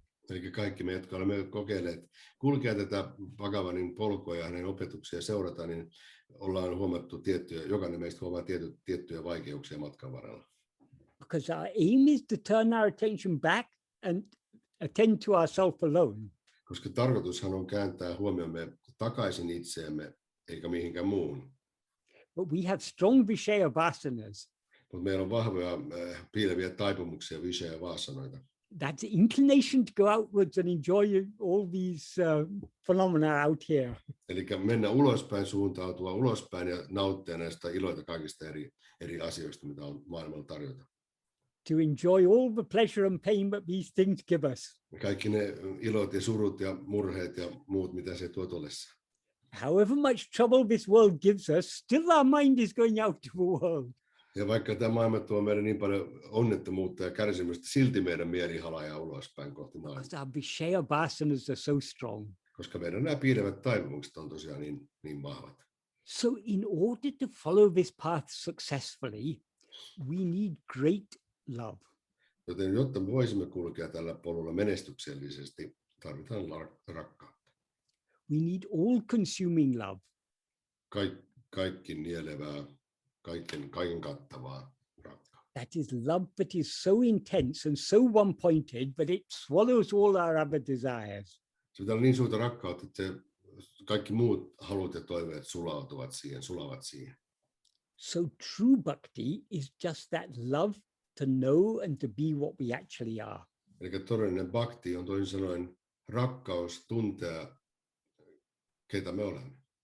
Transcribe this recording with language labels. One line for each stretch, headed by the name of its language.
Finnish: Eli kaikki me, jotka olemme kokeilleet kulkea tätä Bhagavanin polkua ja hänen opetuksia seurata, niin ollaan huomattu jokainen meistä huomaa tiettyjä vaikeuksia matkan varrella.
English: Because our aim is to turn our attention back and attend to ourselves alone.
Finnish: Koska tarkoitushan on kääntää huomiomme takaisin itseemme, eikä mihinkään muuhun.
English: But we have strong vishaya vasanas.
Finnish: Mutta meillä on vahvoja piileviä taipumuksia, vishaya vasanoita.
English: That's inclination to go outwards and enjoy all these phenomena out here.
Finnish: Eli mennä ulospäin, suuntautua ulospäin ja nauttia näistä iloita kaikista eri asioista, mitä on maailmalla tarjota.
English: To enjoy all the pleasure and pain that these things give us.
Finnish: Kaikki ne ilot ja surut ja murheet ja muut, mitä se tuo tullessa.
English: However much trouble this world gives us, still our mind is going out to the world.
Finnish: Ja vaikka tämä maailma tuo meille niin paljon onnettomuutta ja kärsimystä, silti meidän mieli halajaa ulospäin kohti maailmaa.
English: Because our vishaya vasanas are so strong.
Finnish: Koska meidän nämä piilevät taipumukset on tosiaan niin vahvat.
English: So in order to follow this path successfully, we need great love.
Finnish: Joten jotta me voisimme kulkea tällä polulla menestyksellisesti, tarvitaan rakkautta.
English: We need all-consuming love.
Finnish: Kaikki nielevää, kaiken kattavaa rakkautta.
English: That is love that is so intense and so one-pointed that it swallows all our other desires.
Finnish: Se on niin suurta rakkautta, että kaikki muut halut ja toiveet sulavat siihen.
English: So true bhakti is just that love to know and to be what we actually are.
Finnish: Eli todellinen bhakti on toisin sanoen rakkaus tuntea, keitä me olemme.